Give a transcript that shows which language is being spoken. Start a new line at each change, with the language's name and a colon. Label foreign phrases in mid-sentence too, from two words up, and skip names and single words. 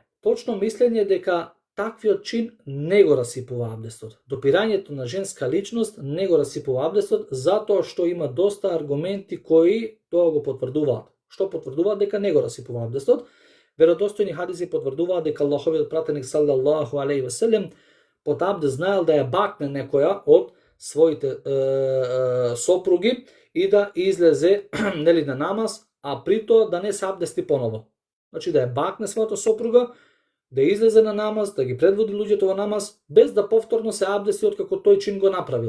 Macedonian: Точно мислење е дека таквиот чин не го расипува абдестот. Допирањето на женска личност не го расипува абдестот, затоа што има доста аргументи кои тоа го потврдуваат. Што потврдуваат дека не го расипува абдестот? Веродостојни хадиси потврдуваат дека Аллаховиот пратеник
Arabic: صلى الله عليه وسلم
Macedonian: под абдест знаел да ја бакне некоја од своите сопруги и да излезе нели на намаз, а при тоа да не се абдести поново. Значи да ја бакне својата сопруга, да излезе на намаз, да ги предводи луѓето во намаз, без да повторно се абдести откако тој чин го направил.